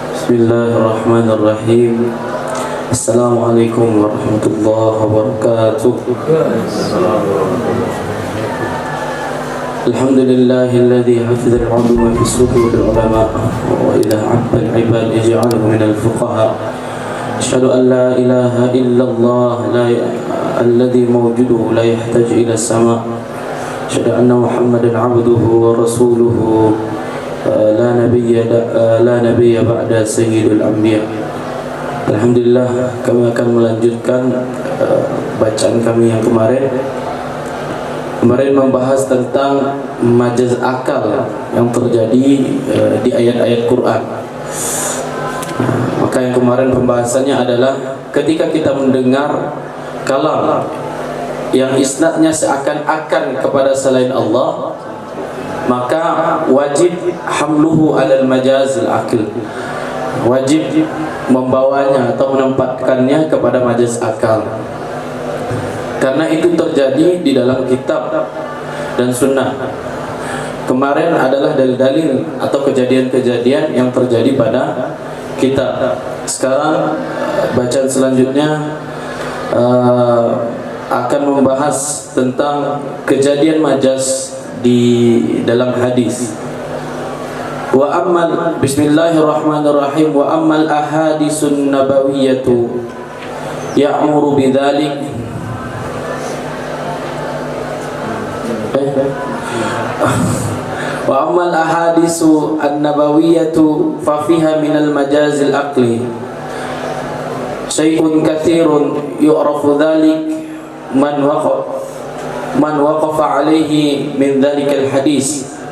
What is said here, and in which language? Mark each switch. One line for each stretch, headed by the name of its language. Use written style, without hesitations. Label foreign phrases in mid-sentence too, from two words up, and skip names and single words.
Arabic: بسم الله الرحمن الرحيم السلام عليكم ورحمة الله وبركاته. الحمد لله الذي حفظ العلوم في صدور العلماء وإلى عبد العباد يجعله من الفقهاء. أشهد أن لا إله إلا الله الذي موجوده لا يحتاج إلى سماء'. أشهد أن محمدا عبده ورسوله لا نبي بعد سيد الأنبياء.
Indonesian: Alhamdulillah, kami akan melanjutkan bacaan kami yang kemarin membahas tentang majaz akal yang terjadi di ayat-ayat Quran. Maka yang kemarin pembahasannya adalah ketika kita mendengar kalam yang isnadnya seakan-akan kepada selain Allah, maka wajib
Arabic: حمله على المجاز العقلي,
Indonesian: wajib membawanya atau menempatkannya kepada majaz akal, karena itu terjadi di dalam kitab dan sunnah. Kemarin adalah dalil-dalil atau kejadian-kejadian yang terjadi pada kitab. Sekarang bacaan selanjutnya akan membahas tentang kejadian majaz di dalam hadis.
Arabic: وأما بسم الله الرحمن الرحيم وأما الأحاديث النبوية يأمر بذلك وأما الأحاديث النبوية ففيها من المجاز العقلي شيء كثير يعرف ذلك من وقف عليه من ذلك الحديث.